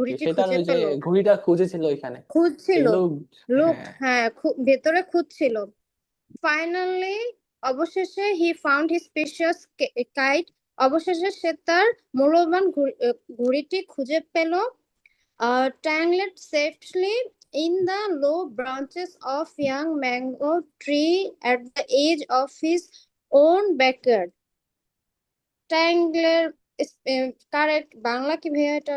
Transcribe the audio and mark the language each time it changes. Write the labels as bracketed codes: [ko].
[bn] ঘুড়িটি সে তার খুঁজে ওই যে পেল। ঘুড়িটা খুঁজেছিল এখানে। খুঁজছিল, এগুলো। লুকড, হ্যাঁ হ্যাঁ ভেতরে খুঁজছিল। ফাইনালি, অবশেষে [en] he found his precious kite, [bn] অবশেষে সে তার মূল্যবান ঘুড়িটি খুঁজে পেল। [en] Tangled safely in the low branches of young mango tree at the edge of his own backyard. [bn] Tangled, correct Bangla কি ভাইয়া এটা?